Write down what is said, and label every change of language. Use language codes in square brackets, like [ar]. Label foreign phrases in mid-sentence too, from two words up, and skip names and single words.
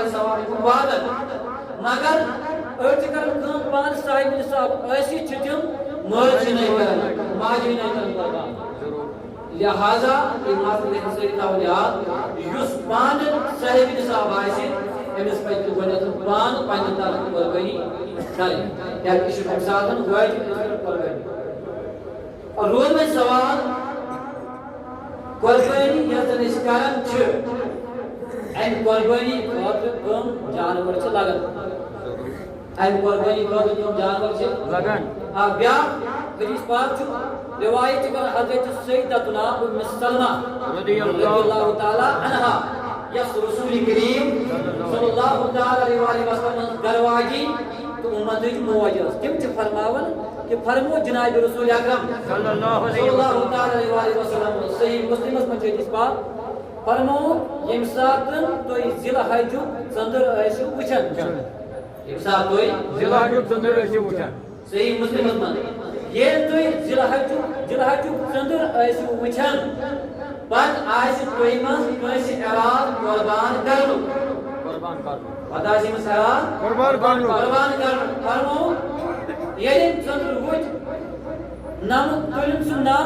[ks] ثواب یہِ چھُ واتان مگر أڑۍ چھِ کران کٲم پانہٕ صاحبِ نِصاب ٲسِتھ چھِ تِم مٲلۍ سٕنٛدۍ نٲے کران ماجہِ ہٕنٛدۍ نٲے کران قۄربان لہذا یہِ مسلہٕ گژھِ سٲری تھاوُن یاد یُس پانہٕ صاحبِ نِصاب آسہِ أمِس پَزِ گۄڈنٮ۪تھ پانہٕ پنٛنہِ طرفہٕ قۄربٲنی کرٕنۍ کیٛازِ یہِ چھُ اَمہِ ساتہٕ واجب قۄربٲنی روز میں سوال قربانی یَتھ زَن أسۍ کران چھِ اَمہِ قۄربٲنی خٲطرٕ کٕم جانور چھِ لگان اَمہِ قۄربٲنی خٲطرٕ کٕم جانور چھِ لگان بیٛاکھ حدیث پاک چھُ روایت چھِ کران حضرت سیدتنا ام سلمہ [ar] رضی اللہ تعالیٰ عنہا [ks] یۄس رسول کریم [ar] صلی اللہ تعالیٰ علیہ وسلم [ks] گھر واجی تہٕ اُمتٕچ موج ٲس تِم چھِ فرماوان کہ فرمو جناب رسول اکرم [ar] صلی اللہ علیہ وسلم [ks] صحیح مسلمس منٛز چھِ حدیث پاک فرمو ییٚمہِ ساتہٕ تُہۍ ذی الحجُک ژٔنٛدٕر ٲسِو وٕچھان ییٚمہِ ساتہٕ تُہۍ ذی الحجُک ژٔنٛدٕر ٲسِو وٕچھان صحیح مسلمس منٛز ییٚلہِ تُہۍ ذی الحجُک جلہچو ژندر ٲسِو وٕچھان پتہٕ آسہِ تۄہہِ منٛز کٲنٛسہِ اراد قۄربان کرنُک پتہٕ آسہِ أمِس اراد قۄربان کرنُک فرموو ییٚلہِ أمۍ ژندر وٕچھ نمہٕ تُلِن سُہ